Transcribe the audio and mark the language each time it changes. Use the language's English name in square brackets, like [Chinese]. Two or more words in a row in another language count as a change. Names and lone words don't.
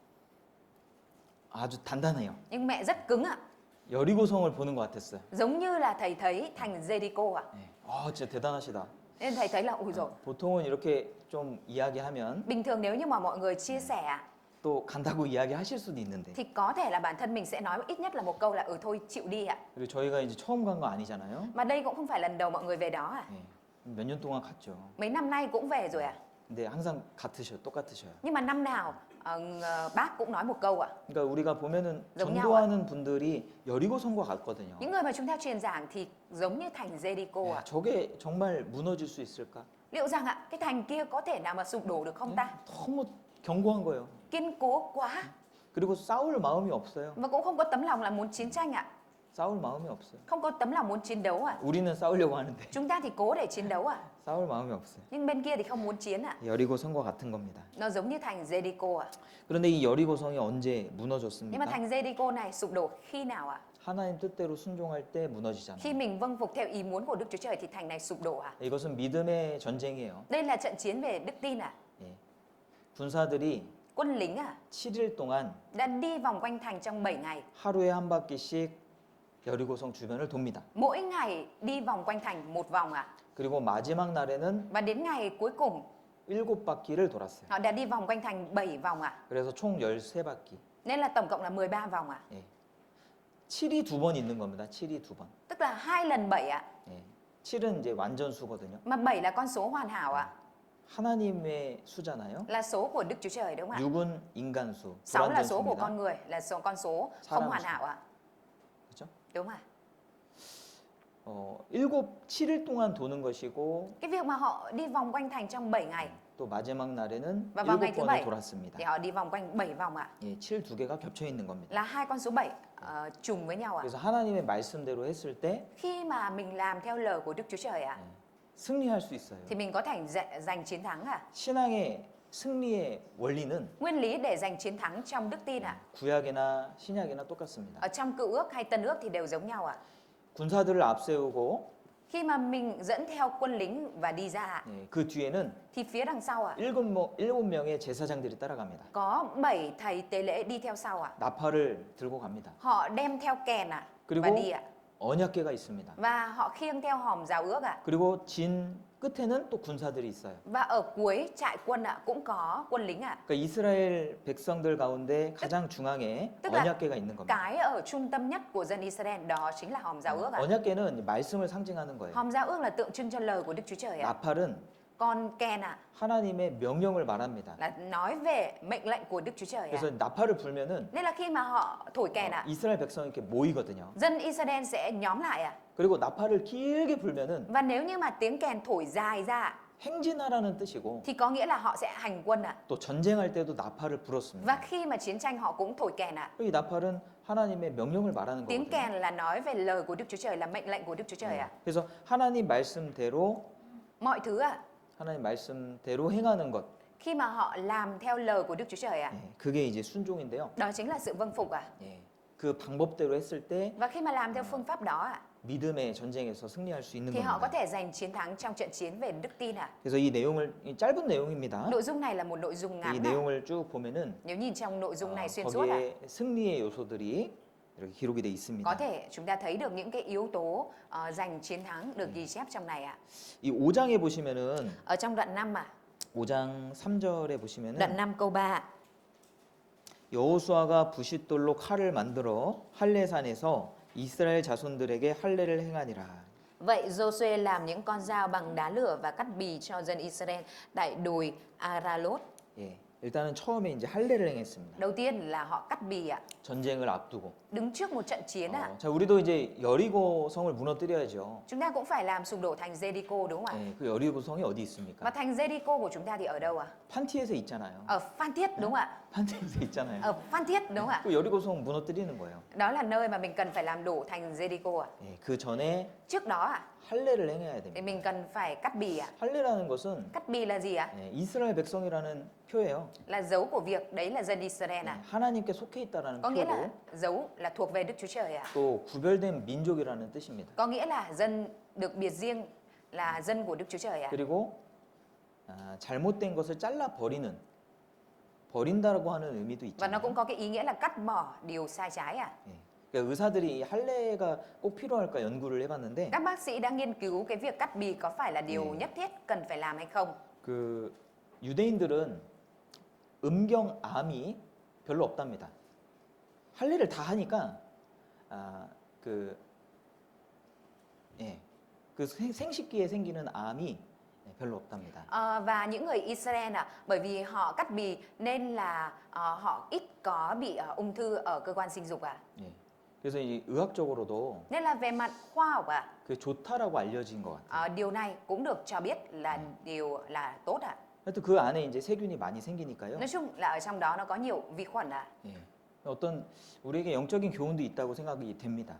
[Korean] 아주 단단해요. [Vietnamese] Nhưng mẹ rất cứng ạ. [Korean] 여리고성을 보는 것 같았어요. [Vietnamese] Giống như là thầy thấy thành Jericho ạ. [Korean] 예. 아, 진짜 대단하시다. [Vietnamese] Nên thầy thấy là ui rồi. [Korean] 보통은 이렇게 좀 이야기하면 [Vietnamese] Bình thường nếu như mà mọi người chia sẻ ạ, [Korean] 또 간다고 이야기하실 수도 있는데 [Vietnamese] thì có thể là bản thân mình sẽ nói ít nhất là một câu là thôi chịu đi ạ. [Korean] 그리고 저희가 이제 처음 간 거 아니잖아요. [Vietnamese] Mà đây cũng không phải lần đầu mọi người về đó ạ. [Korean] 예. 몇 년 동안 갔죠. [Vietnamese] Mấy năm nay cũng về rồi ạ. [Korean] 근데 항상 똑같으셔요. [Vietnamese] Nhưng mà năm nào bác cũng nói một câu ạ. [Korean] 그러니까 우리가 보면은 [Vietnamese] giống nhau [Korean] 전도하는 분들이 여리고성과 같거든요. [Vietnamese] Những người mà chúng ta truyền giảng thì giống như thành Jericho [Korean] 야, [Vietnamese] ạ. [Korean] 저게 정말 무너질 수 있을까? [Vietnamese] Liệu rằng ạ, cái thành kia có thể nào mà sụp đổ được không ta? [Korean] 너무 견고한 거예요. [Vietnamese] Kiên cố quá [Korean] 그리고 싸울 마음이 없어요. [Vietnamese] và cũng không có tấm lòng là muốn chiến tranh ạ. [Korean] 싸울 마음이 없어요. [Vietnamese] Không có tấm lòng muốn chiến đấu ạ. [Korean] 우리는 싸우려고 하는데 [Vietnamese] Chúng ta thì cố để chiến đấu ạ. [Korean] 싸울 마음이 없어요. [Vietnamese] Nhưng bên kia thì không muốn chiến ạ. [Korean] 여리고성과 같은 겁니다. [Vietnamese] Nó giống như thành Jericho ạ. [Korean] 그런데 이 여리고성이 언제 [Vietnamese] Nhưng mà [Korean] 무너졌습니까? [Vietnamese] thành Jericho này sụp đổ khi nào ạ? [Korean] 하나님 뜻대로 순종할 때 무너지잖아요. [Vietnamese] Khi mình vâng phục theo ý muốn của Đức Chúa Trời thì thành này sụp đổ ạ. [Korean] 이것은 믿음의 전쟁이에요. [Vietnamese] Đây là trận chiến về đức tin ạ. [Korean] 예. 군사들이 [Vietnamese] Quân lính ạ [Korean] 7일 동안 [Vietnamese] đã đi vòng quanh thành trong 7 ngày. [Korean] 하루에 한 바퀴씩 여리고성 주변을 돕니다. [Vietnamese] Mỗi ngày đi vòng quanh thành một vòng ạ. [Korean] 그리고 마지막 날에는 [Vietnamese] Và đến ngày cuối cùng [Korean] 7바퀴를 돌았어요. [Vietnamese] họ đã đi vòng quanh thành 7 vòng ạ. [Korean] 그래서 총 13바퀴. [Vietnamese] Nên là tổng cộng là 13 vòng ạ. [Korean] 예. 7이 2번 있는 겁니다. 7이 2번. [Vietnamese] Tức là 2 lần 7 ạ. [Korean] 예. 7은 이제 완전수거든요. [Vietnamese] Mà 7 là con số hoàn hảo ạ. [Korean] 하나님의 수잖아요. [Vietnamese] Là số của Đức Chúa Trời đúng không ạ? [Korean] 6은 인간수, [Vietnamese] 6 là số của [Korean] 불완전수입니다. [Vietnamese] con người, là con số Sao không làm hoàn sao? hảo ạ. [Korean] 그렇죠? [Vietnamese] Đúng không ạ? [Korean] 7일 동안 도는 것이고 [Vietnamese] Cái việc mà họ đi vòng quanh thành trong 7 ngày [Korean] 또 마지막 날에는 [Vietnamese] và vào ngày thứ [Korean] 7번을 [Vietnamese] 7 [Korean] 돌았습니다. [Vietnamese] thì họ đi vòng quanh 7 vòng ạ. [Korean] 예, 7 두 개가 겹쳐 있는 겁니다. [Vietnamese] Là hai con số 7 trùng với nhau ạ. [Korean] 그래서 하나님의 말씀대로 했을 때 [Vietnamese] Khi mà mình làm theo lời của Đức Chúa Trời ạ, [Korean] 승리할 수 있어요. [Vietnamese] thì mình có thể giành chiến thắng ạ. [Korean] 신앙의 승리의 원리는 [Vietnamese] Nguyên lý để giành chiến thắng trong đức tin ạ, [Korean] 구약이나 신약이나 똑같습니다. [Vietnamese] ở trong Cựu Ước hay Tân Ước thì đều giống nhau ạ. [Korean] 군사들을 앞세우고 [Vietnamese] Khi mà mình dẫn theo quân lính và đi ra ạ, [Korean] 예, 그 뒤에는 [Vietnamese] thì phía đằng sau ạ, [Korean] 7명의 제사장들이 따라갑니다. [Vietnamese] có 7 thầy tế lễ đi theo sau ạ. [Korean] 나팔을 들고 갑니다. [Vietnamese] Họ đem theo kèn ạ và [Korean] 그리고 [Vietnamese] đi ạ. [Korean] 언약궤가 있습니다. [Vietnamese] Và họ khiêng theo hòm giao ước ạ. [Korean] 그리고 진 끝에는 또 군사들이 있어요. [Vietnamese] Và ở cuối trại quân ạ cũng có quân lính ạ. [Korean] 그러니까 이스라엘 백성들 가운데 가장 중앙에 [Vietnamese] tức là [Korean] 언약궤가 있는 겁니다. [Vietnamese] Cái ở trung tâm nhất của dân Israel đó chính là hòm giao ước ạ. [Korean] 언약궤는 말씀을 상징하는 거예요. [Vietnamese] Hòm giao ước là tượng trưng cho lời của Đức Chúa Trời ạ. [Korean] 나팔은 [Vietnamese] Còn kèn ạ [Korean] 하나님의 명령을 말합니다. [Vietnamese] là nói về mệnh lệnh của Đức Chúa Trời ạ. [Korean] 그래서 나팔을 불면은 [Vietnamese] Nên là khi mà họ thổi kèn ạ, [Korean] 이스라엘 백성이 이렇게 모이거든요. [Vietnamese] dân Israel sẽ nhóm lại ạ. [Korean] 그리고 나팔을 길게 불면은 [Vietnamese] Và nếu như mà tiếng kèn thổi dài ra ạ, [Korean] 행진하라는 뜻이고 [Vietnamese] thì có nghĩa là họ sẽ hành quân ạ. [Korean] 또 전쟁할 때도 나팔을 불었습니다. [Vietnamese] Và khi mà chiến tranh họ cũng thổi kèn ạ. [Korean] 이 나팔은 하나님의 명령을 말하는 [Vietnamese] Tiếng [Korean] 거거든요. [Vietnamese] kèn là nói về lời của Đức Chúa Trời, là mệnh lệnh của Đức Chúa Trời ạ. [Korean] 그래서 하나님 말씀대로 [Vietnamese] Mọi thứ ạ, [Korean] 하나님 말씀대로 행하는 것, [Vietnamese] khi mà họ làm theo lời của Đức Chúa Trời ạ, [Korean] 예, 그게 이제 순종인데요. [Vietnamese] đó chính là sự vâng phục ạ. [Korean] 예, 그 방법대로 했을 때 [Vietnamese] Và khi mà làm theo phương pháp đó ạ, [Korean] 믿음의 전쟁에서 승리할 수 있는 [Vietnamese] thì họ có [Korean] 겁니다. [Vietnamese] thể giành chiến thắng trong trận chiến về đức tin ạ. [Korean] 그래서 이 내용을 이 짧은 내용입니다. [Vietnamese] Nội dung này là một nội dung [Korean] 이 [Vietnamese] ngắn ạ. [Korean] 내용을 쭉 보면은 [Vietnamese] Nếu nhìn trong nội dung này xuyên suốt ạ, [Korean] 거기에 승리의 요소들이 이렇게 기록이 돼 있습니다. [Vietnamese] có thể chúng ta thấy được những cái yếu tố giành chiến thắng được ghi chép trong này ạ. [Korean] 이 5장에 보시면은 [Vietnamese] Ở trong đoạn 5 ạ, [Korean] 5장 3절에 [Vietnamese] đoạn [Korean] 보시면은 [Vietnamese] 5 câu 3 ạ. [Korean] 여호수아가 부싯돌로 칼을 만들어 할례산에서 이스라엘 자손들에게 할례를 행하니라. [Vietnamese] Vậy Joshua làm những con dao bằng đá lửa và cắt bì cho dân Israel tại đồi Aralot. [Korean] 예, 일단은 처음에 이제 할례를 행했습니다. [Vietnamese] Đầu tiên là họ cắt bì ạ, [Korean] 전쟁을 앞두고. [Vietnamese] đứng trước một trận chiến ạ. [Korean] 자, 우리도 이제 여리고 성을 무너뜨려야죠. [Vietnamese] Chúng ta cũng phải làm sụp đổ thành Jericho đúng không ạ? [Korean] 예, 그 여리고 성이 어디 있습니까? [Vietnamese] Và thành Jericho của chúng ta thì ở đâu ạ? [Korean] 판티에서 있잖아요. [Vietnamese] Ở Phan Thiết đúng không ạ? [Korean] 판티에서 있잖아요. [Vietnamese] Ở Phan Thiết đúng không ạ? [Korean] 그 여리고 성 무너뜨리는 거예요. [Vietnamese] Đó là nơi mà mình cần phải làm đổ thành Jericho ạ. [Korean] 예, 그 전에 [Vietnamese] Trước đó ạ, [Korean] 할례를 행해야 [Vietnamese] thì [Korean] 됩니다. [Vietnamese] mình cần phải cắt bì ạ. [Korean] 할례라는 것은 [Vietnamese] Cắt bì là gì ạ? [Korean] 예, 이스라엘 백성이라는 표예요. [Vietnamese] Là dấu của việc đấy là dân Israel [Korean] 예, [Vietnamese] ạ. [Korean] 하나님께 속해 있다라는 [Vietnamese] Có nghĩa là [Korean] 표고 [Vietnamese] dấu là thuộc về Đức Chúa Trời ạ. [Korean] 또 구별된 민족이라는 뜻입니다. [Vietnamese] Có nghĩa là dân được biệt riêng là dân của Đức Chúa Trời ạ. [Korean] 그리고 잘못된 것을 잘라 버린다라고 하는 의미도 [Vietnamese] Và nó [Korean] 있잖아요. [Vietnamese] cũng có cái ý nghĩa là cắt bỏ điều sai trái ạ. [Korean] 예. 그러니까 의사들이 이 할례가 꼭 필요할까 연구를 해봤는데 [Vietnamese] Các bác sĩ đã nghiên cứu cái việc cắt bì có phải là điều nhất thiết cần phải làm hay không. [Korean] 그 유대인들은 음경암이 별로 없답니다. 할례를 다 하니까 그 생식기에 생기는 암이 별로 없답니다. [Vietnamese] Và những người Israel ạ, bởi vì họ cắt bì nên là họ ít có bị ung thư ở cơ quan sinh dục ạ. [Korean] 예. 그래서 이 의학적으로도 [Vietnamese] Nên là về mặt khoa học ạ, [Korean] 그 좋다라고 알려진 것 같아요. [Vietnamese] điều này cũng được cho biết là điều là tốt ạ. [Korean] 하여튼 그 안에 이제 세균이 많이 생기니까요. [Vietnamese] Nói chung là ở trong đó nó có nhiều vi khuẩn ạ. [Korean] 예. 어떤 우리에게 영적인 교훈도 있다고 생각이 됩니다.